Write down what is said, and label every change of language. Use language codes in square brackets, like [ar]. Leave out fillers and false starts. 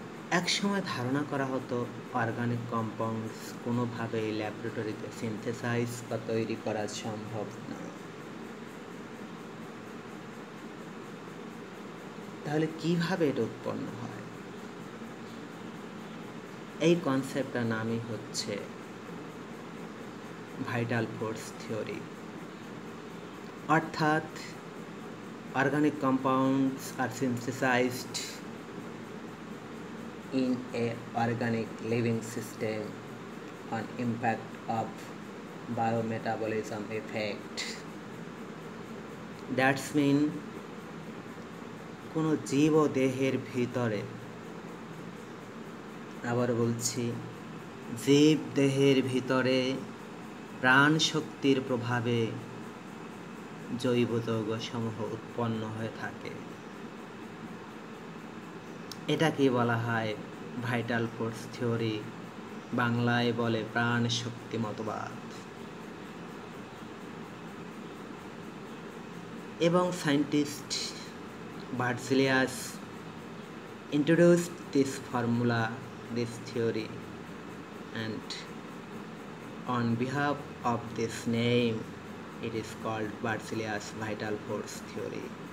[bn] একসময় ধারণা করা হতো অর্গানিক কম্পাউন্ডস কোনোভাবেই ল্যাবরেটরিতে সিনথেসাইজ বা তৈরি করা সম্ভব না। তাহলে কিভাবে এটা উৎপন্ন হয়? এই কনসেপ্টটার নামই হচ্ছে ভাইটাল ফোর্স থিওরি। [en] অর্থাৎ organic compounds are synthesized in a organic living system on impact of biometabolism effect. That's mean [bn] কোনো জীব দেহের ভিতরে, আবার বলছি, জীব দেহের ভিতরে প্রাণ শক্তির প্রভাবে জৈব যৌগ সমূহ উৎপন্ন হয়ে থাকে। এটাকে বলা হয় ভাইটাল ফোর্স থিওরি, বাংলায় বলে প্রাণ শক্তি মতবাদ। [en] এবং scientist Berzelius introduced this formula, this theory, and on behalf of this name it is called Berzelius vital force theory.